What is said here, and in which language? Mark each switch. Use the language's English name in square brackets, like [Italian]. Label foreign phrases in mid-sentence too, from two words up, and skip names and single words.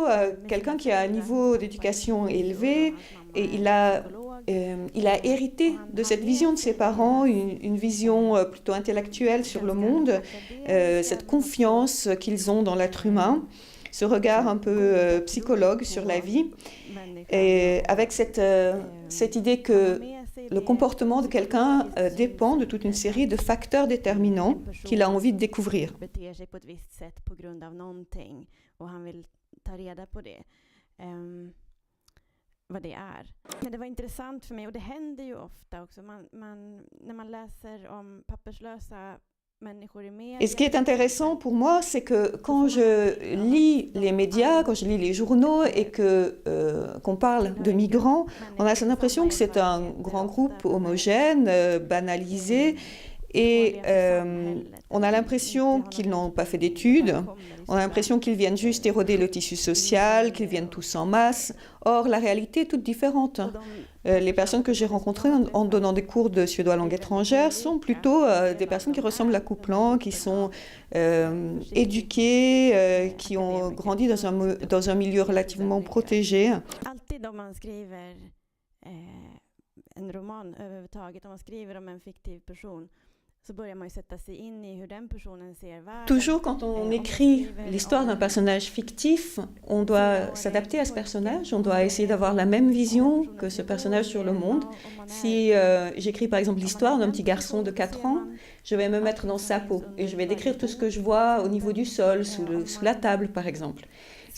[French] quelqu'un qui a un niveau d'éducation élevé, et il a hérité de cette vision de ses parents, une vision plutôt intellectuelle sur le monde, cette confiance qu'ils ont dans l'être humain, ce regard un peu psychologue sur la vie, et avec cette idée que le comportement de quelqu'un dépend de toute une série de facteurs déterminants qu'il a envie de découvrir. [Swedish] Vad det är. Men det var intressant för mig, och det händer ju ofta också. När man läser om papperslösa människor i media. [French] Et ce qui est intéressant pour moi, c'est que quand je lis les médias, quand je lis les journaux et qu'on parle de migrants, on a l'impression que c'est un grand groupe homogène, banalisé. Et on a l'impression qu'ils n'ont pas fait d'études, on a l'impression qu'ils viennent juste éroder le tissu social, qu'ils viennent tous en masse. Or, la réalité est toute différente. Les personnes que j'ai rencontrées en donnant des cours de suédois langue étrangère sont plutôt des personnes qui ressemblent à Coupland, qui sont éduquées, qui ont grandi dans un milieu relativement protégé. [Swedish] Alltid om man skriver en roman överhuvudtaget, om man skriver om en fiktiv person, [French] Toujours quand on écrit l'histoire d'un personnage fictif, on doit s'adapter à ce personnage, on doit essayer d'avoir la même vision que ce personnage sur le monde. Si j'écris par exemple l'histoire d'un petit garçon de 4 ans, je vais me mettre dans sa peau et je vais décrire tout ce que je vois au niveau du sol, sous la table par exemple.